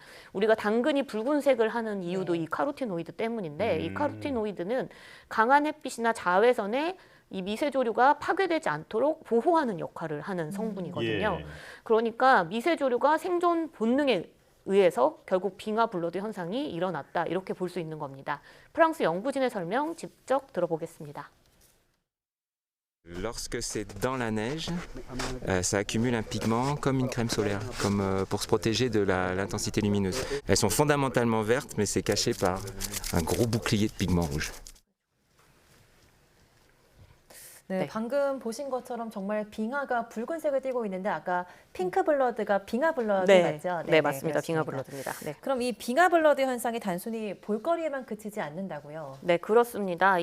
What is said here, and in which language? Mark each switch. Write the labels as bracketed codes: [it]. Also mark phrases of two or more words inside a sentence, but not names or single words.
[ko] 우리가 당근이 붉은색을 하는 이유도 이 카로티노이드 때문인데 이 카로티노이드는 강한 햇빛이나 자외선에 이 미세조류가 파괴되지 않도록 보호하는 역할을 하는 성분이거든요. 예. 그러니까 미세조류가 생존 본능에 의해서 결국 빙하 블러드 현상이 일어났다 이렇게 볼 수 있는 겁니다. 프랑스 연구진의 설명 직접 들어보겠습니다. [fr] Lorsque c'est dans la neige, ça accumule un pigment comme une crème solaire, comme pour se protéger de l'intensité lumineuse. Elles sont fondamentalement vertes, mais c'est caché par un gros bouclier de pigment rouge. [ko] 네, 네. 방금 보신 것처럼 정말 빙하가 붉은색을 띠고 있는데 아까 핑크 블러드가 빙하 블러드 네, 맞죠? 네, 맞습니다. 빙하 그렇습니다. 블러드입니다. 네. 그럼 이 빙하 블러드 현상이 단순히 볼거리에만 그치지 않는다고요? 네, 그렇습니다.